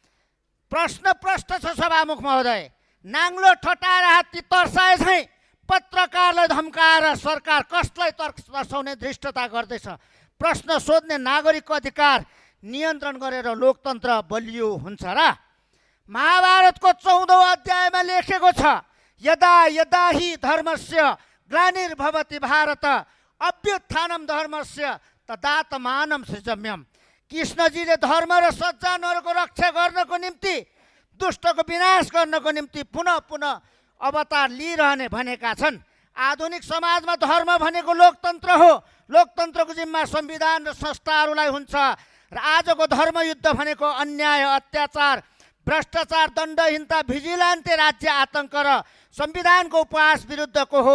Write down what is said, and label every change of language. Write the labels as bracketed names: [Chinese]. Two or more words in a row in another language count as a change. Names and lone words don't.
[Nepali] प्रश्न प्रष्ट छ सभामुख महोदय। नाङ्लो ठटाएर हात्ती तर्साए झैँ पत्रकारलाई धम्काएर सरकार कसलाई तर्साउने धृष्टता गर्दैछ। प्रश्न सोध्ने नागरिकको अधिकार नियन्त्रण गरेर लोकतन्त्र बलियो हुन्छ र? महाभारतको 14औं अध्यायमा लेखेको छ, [Sanskrit] यदा यदा हि धर्मस्य ग्लानिर्भवति भारत अभ्युत्थानं धर्मस्य तदात्मानं सृजम्यम। [Nepali] कृष्णजीले धर्म र सज्जनहरूको रक्षा गर्नको निम्ति, दुष्टको विनाश गर्नको निम्ति पुनः पुनः अवतार लिइरहने भनेका छन्। आधुनिक समाजमा धर्म भनेको लोकतन्त्र हो। लोकतन्त्रको जिम्मा संविधान र संस्थाहरूलाई हुन्छ र आजको धर्मयुद्ध भनेको अन्याय, अत्याचार, भ्रष्टाचार, दण्डहीनता, भिजिलान्ते राज्य आतङ्क र संविधानको उपहास विरुद्धको हो।